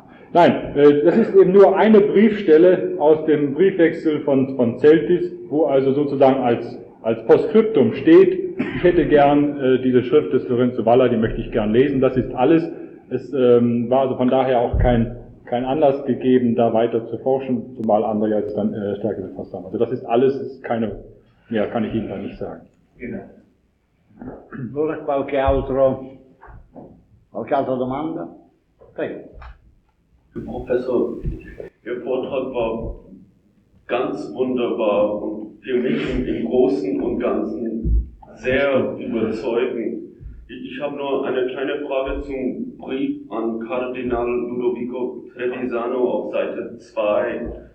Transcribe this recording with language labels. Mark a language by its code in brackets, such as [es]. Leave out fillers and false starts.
[de] Nein, das ist eben nur eine Briefstelle aus dem Briefwechsel von Celtis, wo also sozusagen als Postskriptum steht, ich hätte gern diese Schrift des Lorenzo Valla, die möchte ich gern lesen, das ist alles. Es war also von daher auch kein Anlass gegeben, da weiter zu forschen, zumal andere jetzt dann stärker befasst haben. Also das ist alles, ist keine mehr, kann ich Ihnen da nicht sagen. Genau. [it] Ora qualche altra domanda? Prego. [de] Professor, Ihr Vortrag war ganz wunderbar und für mich im Großen und Ganzen sehr überzeugend. Ich habe nur eine kleine Frage zum Brief an Kardinal Ludovico Trevisano auf Seite 2.